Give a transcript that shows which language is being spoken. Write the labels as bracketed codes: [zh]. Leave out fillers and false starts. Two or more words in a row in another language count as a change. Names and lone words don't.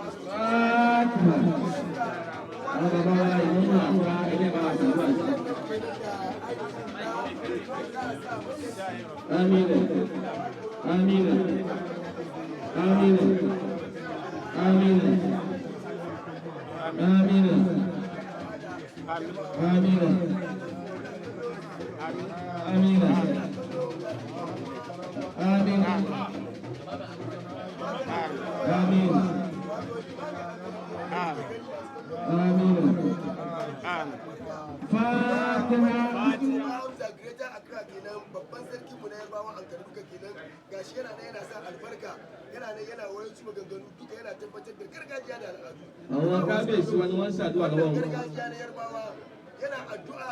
[ar] آمين آمين آمين آمين آمين آمين آمين آمين آمين آمين [ha] babban sarki mu na yarbawa an karbuka kenan gashi yana da yana sa albarka yana da yana wayan su maganganu duka yana tabbatar da gargajiya da al'adu [yo] àwọn kábíyèsí wa ni wọ́n ń ṣàdúrà lọ́wọ́ wọn. [ha] gargajiya na yarbawa yana addu'a